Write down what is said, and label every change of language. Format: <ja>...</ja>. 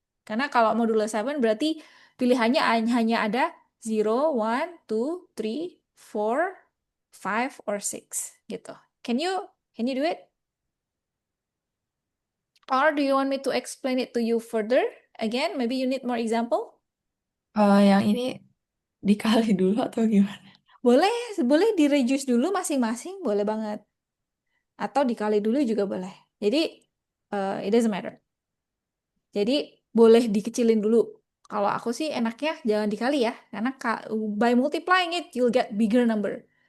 <id>Karena kalau modulo 7 berarti pilihannya hanya ada 0, 1, 2, 3, 4, 5, or 6 gitu.</id> <en>Can you do it? Or do you want me to explain it to you further? Again, maybe you need more example?</en> <id>Yang ini dikali dulu atau gimana? Boleh, boleh di-reduce dulu masing-masing, boleh banget. Atau dikali dulu juga boleh. Jadi,</id> <en>it doesn't matter.</en> <id>Jadi, boleh dikecilin dulu. Kalau aku sih enaknya jangan dikali ya. Karena</id> <en>by multiplying it, you'll get bigger number.</en>